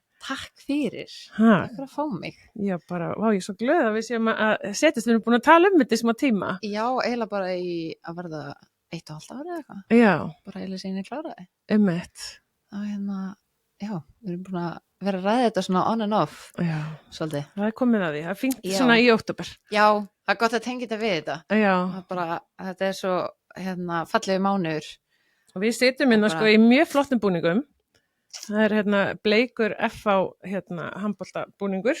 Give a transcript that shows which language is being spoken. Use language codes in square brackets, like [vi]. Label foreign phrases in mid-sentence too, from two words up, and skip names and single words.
[is] Takk fyrir. Takk fyrir að fá mig. Já, bara, ég er svo glöð að við séum að setjast, við erum búin að tala þetta í smá tíma. Já, eiginlega bara að verða 1,5 ára eða eitthvað. Já. Bara eiginlega síðan ég kláraði. Einmitt. Já, við erum búin að vera að ræða þetta svona [en] on and off. [is] Já. Svolítið. Það komið að því, það fínt svona í október. Já, það gott að tengja þetta við þetta. Já. Þetta svo, fallegu mánuður. Og við sitjum sko í mjög flottum búningum. Það bleikur FH handboltabúningur.